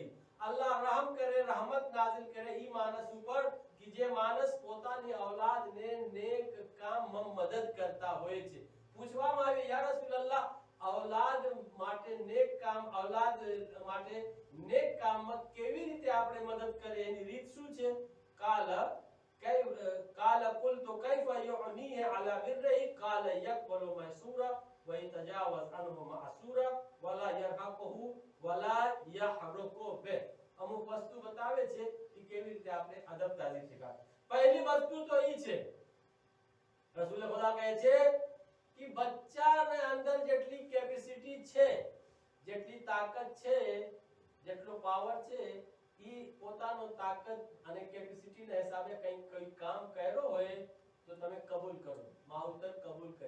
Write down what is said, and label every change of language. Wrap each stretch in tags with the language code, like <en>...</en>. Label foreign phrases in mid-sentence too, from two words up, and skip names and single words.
<gu>અલ્લાહ રહમ કરે, रहमत નાઝિલ કરે ઈ માણસ ઉપર કે જે માણસ પોતાની औलादને નેક કામ કામમાં મદદ કરતા હોય છે. પૂછવામાં આવે યા રસૂલલ્લાહ औलाद માટે નેક કામમાં કેવી રીતે આપણે મદદ કરીએ એની રીત શું છે?</gu> <ar>قال قلت كيف يعنيه على بره قال يقبل ميسورا ويتجاوز عنه معسورا ولا يرهقه ولا يحرقه به.</ar> <gu>અમુક વસ્તુ બતાવે છે કે કેવી રીતે આપણે અદબદારી શીખાય. પહેલી વસ્તુ તો ઈ છે રસૂલ ખુદા કહે છે કે બચ્ચાને અંદર જેટલી કેપેસિટી છે, જેટલી તાકાત છે, જેટલો પાવર છે, ઈ પોતાનો તાકાત અને કેપેસિટીના હિસાબે કંઈ કામ કર્યો હોય તો તમે કબૂલ કરો, માવતર કબૂલ કરે.</gu>